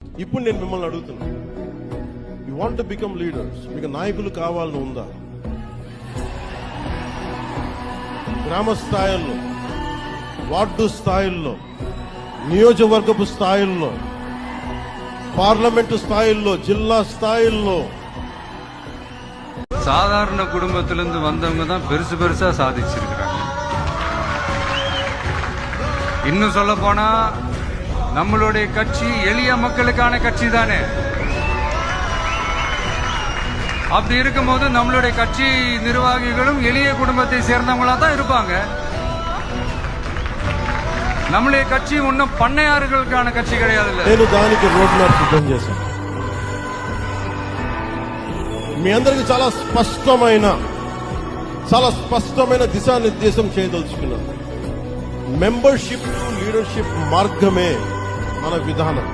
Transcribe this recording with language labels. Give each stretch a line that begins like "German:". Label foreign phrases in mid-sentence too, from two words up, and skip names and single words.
Telugu: ఇప్పుడు నేను మిమ్మల్ని అడుగుతున్నా,
English: you want to become leaders,
Telugu: మీకు నాయకులు కావాలని ఉందా? గ్రామ స్థాయిల్లో, వార్డు స్థాయిల్లో, నియోజకవర్గపు స్థాయిల్లో, పార్లమెంట్ స్థాయిలో, జిల్లా స్థాయిలో,
Tamil: சாதாரண குடும்பத்திலிருந்து வந்தவங்க தான் பெருசா சாதிச்சிருக்கிறாங்க. இன்னும் சொல்ல போனா நம்மளுடைய கட்சி எளிய மக்களுக்கான கட்சி தானே. அப்படி இருக்கும்போது நம்மளுடைய கட்சி நிர்வாகிகளும் எளிய குடும்பத்தை சேர்ந்தவங்களா தான் இருப்பாங்க. நம்மளுடைய கட்சி இன்னும் பண்ணையாறுகளுக்கான கட்சி கிடையாது.
Telugu: నేను దానికి రోడ్ మ్యాప్ సిద్ధం చేశాను. మీ అందరికి చాలా స్పష్టమైన దిశానిర్దేశం చేయదలుచుకున్నాను.
English: membership to leadership
Telugu: మార్గమే మన విధానం.